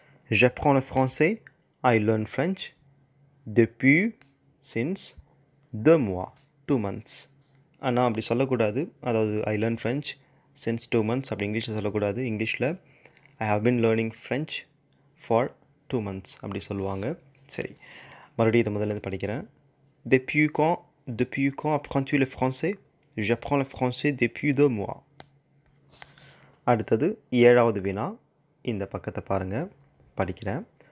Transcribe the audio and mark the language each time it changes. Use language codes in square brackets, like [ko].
[fr] J'apprends le français, I learn French depuis, since, 2 mois, 2 months. [ta] ஆனால் அப்படி சொல்லக்கூடாது. அதாவது I learn French since 2 months அப்படி இங்கிலீஷில் சொல்லக்கூடாது. இங்கிலீஷில் I have been learning French for 2 months அப்படி சொல்லுவாங்க. சரி, மறுபடியும் இதை முதல்ல படிக்கிறேன். [fr] Depuis quand apprends-tu le français? J'apprends le français depuis 2 mois. [ta] அடுத்தது ஏழாவது வினா, இந்த பக்கத்தை பாருங்கள், படிக்கிறேன்.